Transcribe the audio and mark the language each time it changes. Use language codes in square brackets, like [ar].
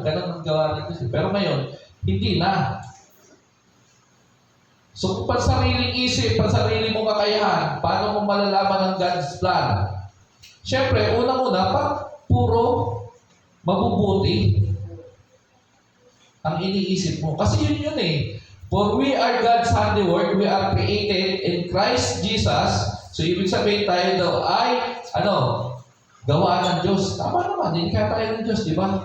[tl] Ganun ang gawa ng Diyos. Pero ngayon, hindi na. So, kung pansariling isip, pansariling mong kakayahan, paano mo malalaman ang God's plan? Siyempre, unang-una, pag puro mabubuti ang iniisip mo. Kasi yun eh. [en] For we are God's handiwork, we are created in Christ Jesus. [tl] So, ibig sabihin tayo daw ay, gawa ng Diyos. Tama naman, hindi kaya tayo ng Diyos, di ba?